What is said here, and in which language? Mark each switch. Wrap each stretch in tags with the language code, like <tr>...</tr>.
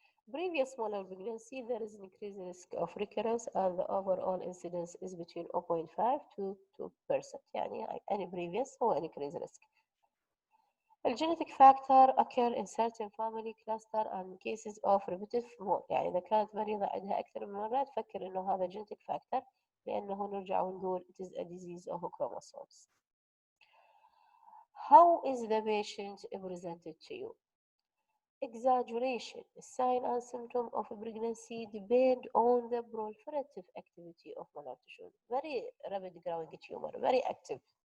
<en>previous molar pregnancy there is an increased risk of recurrence and the overall incidence is between 0.5 to 2%.</en> <ar>يعني</ar> <en>any previous</en> <ar>هو</ar> <en>increased risk. The genetic factor occur in certain family cluster and cases of repetitive more.</en> <ar>يعني إذا كانت مريضة عندها أكثر من مرة تفكر إنه هذا genetic factor، لأنه نرجع ونقول</ar> <en>it is a disease of chromosomes. How is the patient presented to you? Exaggeration. Sign and symptom of pregnancy depend on the proliferative activity of molar tissue. Very rapid growing tumor, very active.</en>